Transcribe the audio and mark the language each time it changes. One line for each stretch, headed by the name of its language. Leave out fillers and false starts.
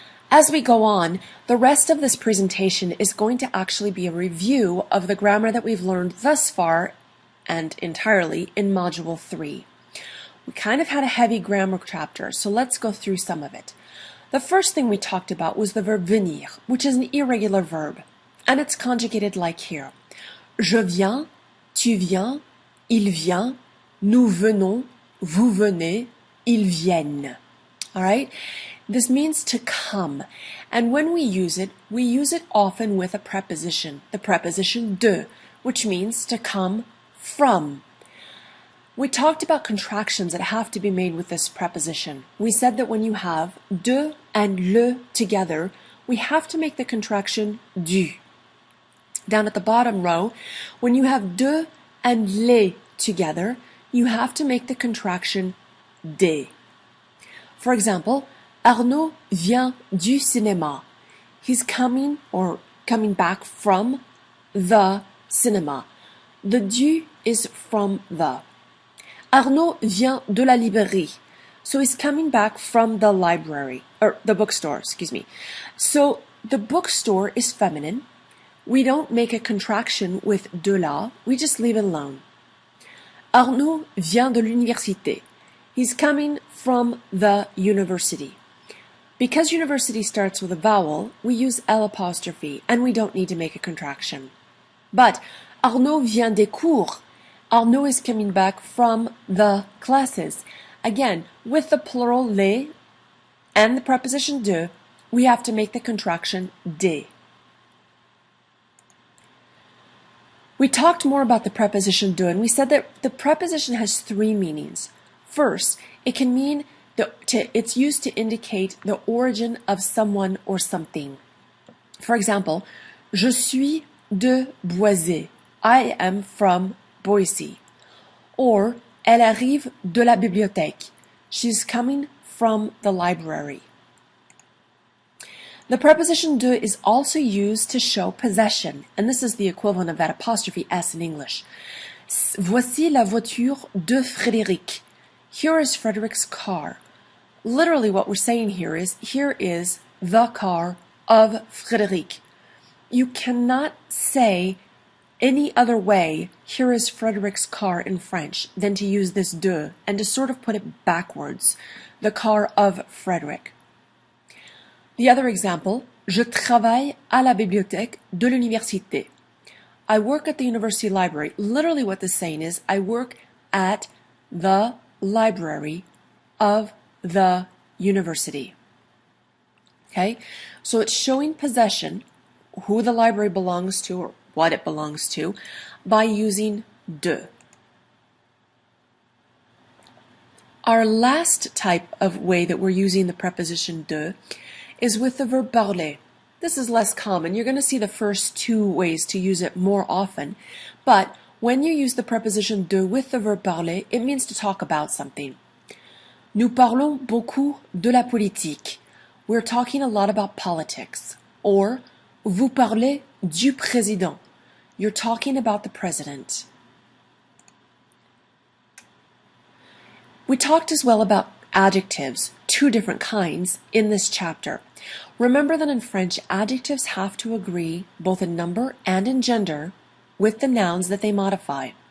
English: As we go on, the rest of this presentation is going to actually be a review of the grammar that we've learned thus far and entirely in Module 3. We kind of had a heavy grammar chapter, so let's go through some of it. The first thing we talked about was the verb venir, which is an irregular verb, and it's conjugated like here.
French: Je viens, tu viens, il vient, nous venons, vous venez, ils viennent.
English: All right? This means to come, and when we use it often with a preposition, the preposition de, which means to come from. We talked about contractions that have to be made with this preposition. We said that when you have de and le together, we have to make the contraction du. Down at the bottom row, when you have de and les together, you have to make the contraction des. For example,
French: Arnaud vient du cinéma.
English: He's coming back from the cinema. The du is from the.
French: Arnaud vient de la librairie.
English: So he's coming back from the library, or the bookstore, excuse me. So the bookstore is feminine. We don't make a contraction with de la, we just leave it alone.
French: Arnaud vient de l'université.
English: He's coming from the university. Because university starts with a vowel, we use L apostrophe, and we don't need to make a contraction.
French: But Arnaud vient des cours.
English: Arnaud is coming back from the classes. Again, with the plural les and the preposition de, we have to make the contraction des. We talked more about the preposition de, and we said that the preposition has three meanings. First, it can mean it's used to indicate the origin of someone or something. For example,
French: je suis de Boisé.
English: I am from Boise.
French: Or, elle arrive de la bibliothèque.
English: She's coming from the library. The preposition de is also used to show possession, and this is the equivalent of that apostrophe S in English.
French: Voici la voiture de Frédéric.
English: Here is Frederick's car. Literally what we're saying here is the car of Frédéric. You cannot say any other way, here is Frederick's car in French, than to use this de and to sort of put it backwards, the car of Frederick. The other example,
French: je travaille à la bibliothèque de l'université.
English: I work at the university library. Literally what this saying is, I work at the library of the university. Okay? So it's showing possession, who the library belongs to or what it belongs to, by using de. Our last type of way that we're using the preposition de is with the verb parler. This is less common. You're going to see the first two ways to use it more often, but when you use the preposition de with the verb parler, it means to talk about something.
French: Nous parlons beaucoup de la politique.
English: We're talking a lot about politics.
French: Or, vous parlez du président.
English: You're talking about the president. We talked as well about adjectives, two different kinds, in this chapter. Remember that in French, adjectives have to agree both in number and in gender with the nouns that they modify.